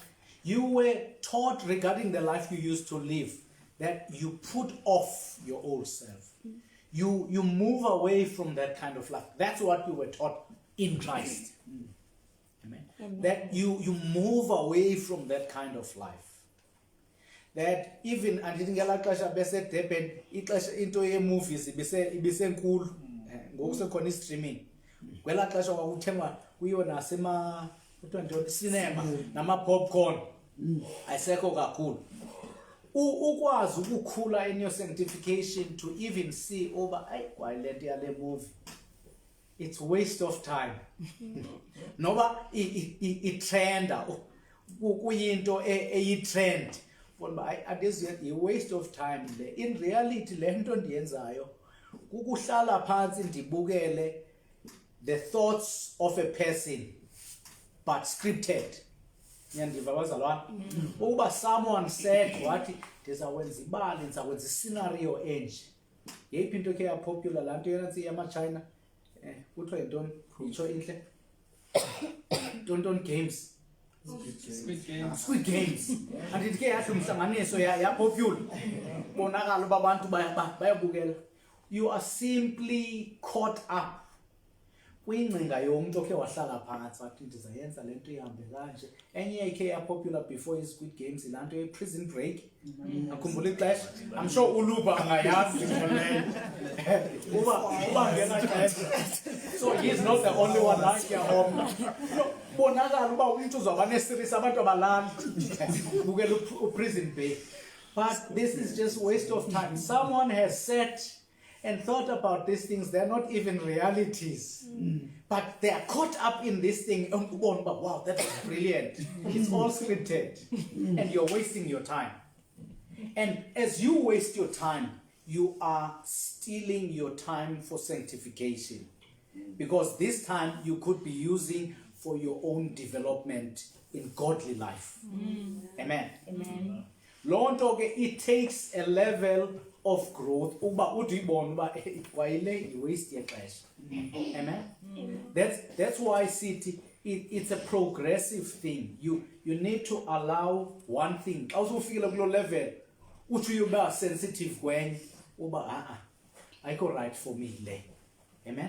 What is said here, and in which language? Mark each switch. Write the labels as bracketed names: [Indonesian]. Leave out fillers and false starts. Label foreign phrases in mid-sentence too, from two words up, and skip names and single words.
[English] You were taught regarding the life you used to live that you put off your old self. You move away from that kind of life. That's what you were taught in Christ. Amen. Amen. That you move away from that kind of life. That even [Xhosa] andithi ngelaa xesha beseDurban ixesha into ye-movies ibisenkulu ngoku sekhona i-streaming. Kwelaa xesha kwakuthengwa kuyiwe cinema nama-popcorn ayisekho kakhulu. Ukwazi ukukhula [English] in your sanctification to even see over [Xhosa] kwale nto yale movie, [English] it's waste of time. [Xhosa] Noba i-trenda kuyinto eyi-trend [English] a waste of time [Xhosa] le. [English] In reality [Xhosa] le nto ndiyenzayo kukuhlala phansi ndibukele [English] the thoughts of a person but scripted. [Xhosa] Nyandiva bazalwane ukuba [English] someone said [Xhosa] wathi ndizakwenza ibali ndizakwenza iscenario enje. Yeyiphi into ekhe yapopular laa nto yona yama-China kuthiwa yintoni itsho intle Tonton Games, Squid Games. Andithi ke yathi umhlanganiso yapopular bonakala uba abantu bayabukela. [English] You are simply caught up [Xhosa] kwingcinga yomntu okhe wahlala phantsi wathi ndizayenza le nto ihambe kanje. Enye ikhe yapopular before i-Squid Games laa nto ye-Prison Break. Akhumbula ixesha. I'm sure uLuba angayazi leyo. Uba ngena xesha. [English] So he's not the only one like home. [Xhosa] Bonakala uba umntu uzawuba ne-series abantu abalali bukela uPrison Break. [English] But this is just waste of time. Someone has sat and thought about these things. They're not even realities. But they are caught up in this thing. Wow, that was brilliant. It's all scripted. And you're wasting your time. And as you waste your time, you are stealing your time for sanctification. Because this time you could be using for your own development in godly life. Amen. Amen. [Xhosa] Loo nto ke, [English] it takes a level of growth [Xhosa] uba udibone uba kwayile waste yexesha. [English] Amen. That's why it's a progressive thing. You need to allow one thing. [Xhosa] Xa usufikile kulo level uthi uba sensitive kwenye uba ayikho [English] right for me [Xhosa] le. Amen.